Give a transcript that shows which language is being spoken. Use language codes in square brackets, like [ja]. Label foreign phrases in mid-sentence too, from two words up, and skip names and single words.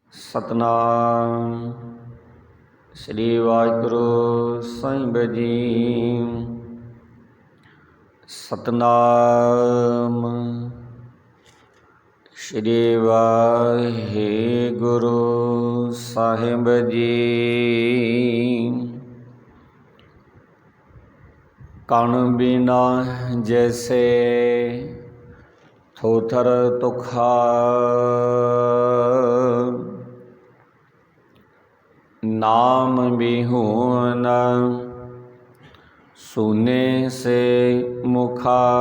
[pa] ਸਤਿਨਾਮ ਸ੍ਰੀ ਵਾਹਿਗੁਰੂ ਸਾਹਿਬ ਜੀ। ਸਤਿਨਾਮ ਸ੍ਰੀ ਵਾਹਿਗੁਰੂ ਸਾਹਿਬ ਜੀ। ਕਣ ਬਿਨਾ ਜੈਸੇ ਥੋਥਰ ਤੁਖਾ, ਨਾਮ ਬਿਹੂਨ ਸੁਨੇ ਸੇ ਮੁਖਾ।